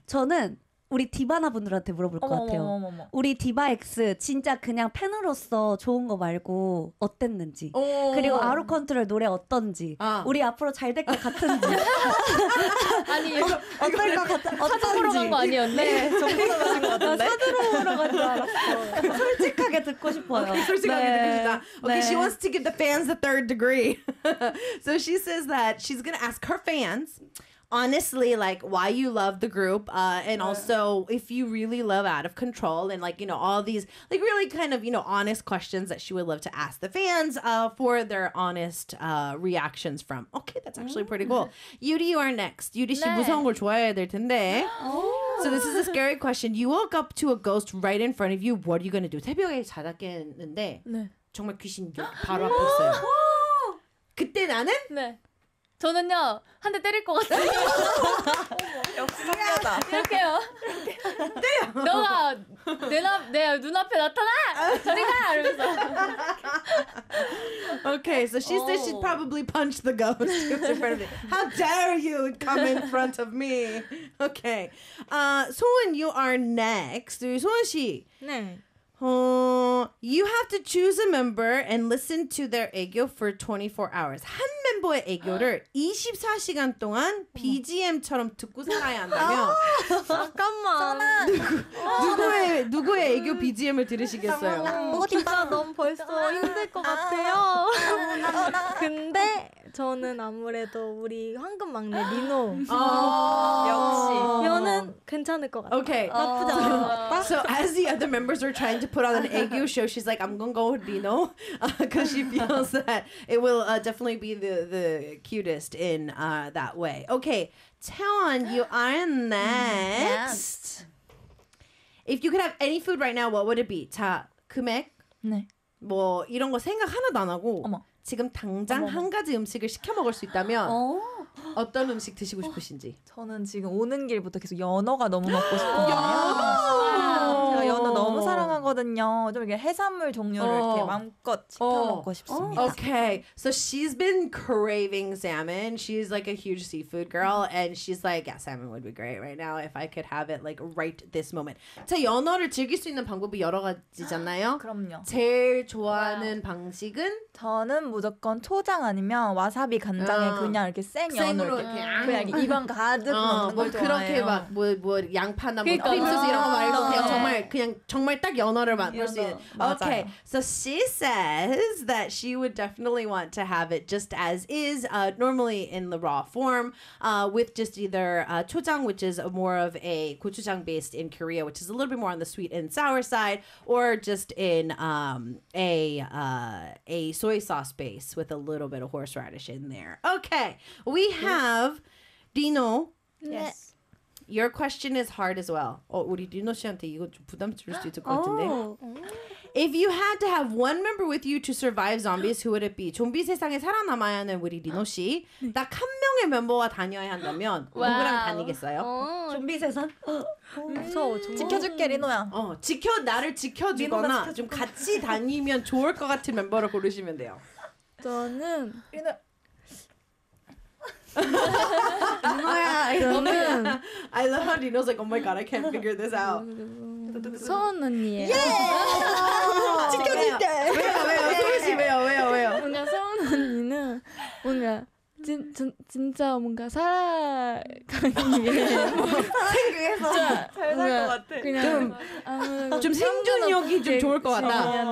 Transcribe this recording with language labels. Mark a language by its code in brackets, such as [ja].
[ko] 저는 우리 디바나 분들한테 물어볼 것 같아요. 우리 디바 X 진짜 그냥 팬으로서 좋은 거 말고 어땠는지. 그리고 아로 컨트롤 노래 어떤지. 우리 앞으로 잘 될 것 같은지. 아니 어떨 것 같아? 어떤지. 사드로 간 거 아니었네. 정보 가신 거 같은데. 사드로 오러 간 줄 알았어. 솔직하게 듣고 싶어요. 오케이, 솔직하게 네. 듣고 싶다. [en] Okay, 네. She wants to give the fans the third degree. So she says that she's gonna ask her fans. Honestly, like, why you love the group, and yeah. also if you really love Out of Control, and like, you know, all these like really kind of, you know, honest questions that she would love to ask the fans for their honest reactions from. Okay, that's actually pretty cool. Yuri, you are next. Yuri, 네. [ko] 씨 무서운 걸 좋아해야 될 텐데. [en] So this is a scary question. You woke up to a ghost right in front of you. What are you going to do? [ko] 새벽에 자다 깼는데 정말 귀신 바로 앞에 있어요. 그때 나는? 네. 저는요 한 대 때릴 것 같아요. 역시 성격이다. 이렇게요. 때려. 너가 내 눈앞에 나타나. 저리 가. 이러면서. [en] Okay, so she said she'd probably punch the ghost in front of me. How dare you come in front of me? Okay, Soen, you are next. Soen 씨. [ko] 네. [en] You have to choose a member and listen to their 애교 for 24 hours. [ko] 한 멤버의 애교를 24시간 동안 BGM처럼 듣고 살아야 한다면 잠깐만 누구의 애교 BGM을 들으시겠어요? 진짜 넌 벌써 힘들 것 같아요. 근데 저는 아무래도 우리 황금 막내 리노 역시 이거는 괜찮을 것 같아요. 오케이. 나쁘지 않아. [en] So as the other members are trying to put on an aegyo show, she's like, I'm gonna go with Rino because she feels that it will definitely be the cutest in that way. Okay, Taewon, you are next. If you could have any food right now, what would it be? [ko] 자, 금액? 네. 뭐 이런 거 생각 하나도 안 하고 지금 당장 한 가지 음식을 시켜 먹을 수 있다면 어떤 음식 드시고 싶으신지. 저는 지금 오는 길부터 계속 연어가 너무 먹고 싶어요. 연어! 제가 연어 너무 사랑하거든요. 좀 이렇게 해산물 종류를 이렇게 마음껏 시켜 먹고 싶습니다. [en] Okay, so she's been craving salmon. She's like a huge seafood girl, and she's like, yeah, salmon would be great right now if I could have it like right this moment. [ko] 자, 연어를 즐길 수 있는 방법이 여러 가지잖아요. 그럼요. 제일 좋아하는 방식은 저는 무조건 초장 아니면 와사비 간장에 그냥 이렇게 생 생으로 그냥 입안 가득 뭐 그렇게 막 뭐 양파나 뭐 크림소스 이런 거 말고 그냥 정말 그냥 정말 딱 연어를 먹을 수 있는. [en] Okay, so she says that she would definitely want to have it just as is, normally in the raw form, with just either 초장, which is more of a gochujang based in Korea, which is a little bit more on the sweet and sour side, or just in a soy sauce base with a little bit of horseradish in there. Okay. We have Dino. Yes. Your question is hard as well. [ko] 우리 Dino 씨한테 이거 좀 부담스러울 수 있을 것 같은데. [en] If you had to have one member with you to survive zombies, who would it be? [ko] 좀비 세상에 살아남아야 하는 우리 리노 씨. 딱 한 명의 멤버와 다녀야 한다면 누구랑 다니겠어요? 좀비 세상? 무서워. 지켜줄게 리노야. 어, 지켜 나를 지켜주거나 좀 같이 다니면 좋을 것 같은 멤버를 고르시면 돼요. 저는 리노. 누나야, [en] 저는 I love how Dino's like, oh my god, I can't figure this out. [ko] 소은 언니예요. 예! 지켜줄게! 왜요, 왜요, 소은 씨, 왜요, 왜요, 왜요? 뭔가 소은 언니는 뭔가 진짜 뭔가 살아가는 게 생각해서 잘 살 것 같아. 그냥 좀, 좀 생존력이 좀 좋을 것 같다.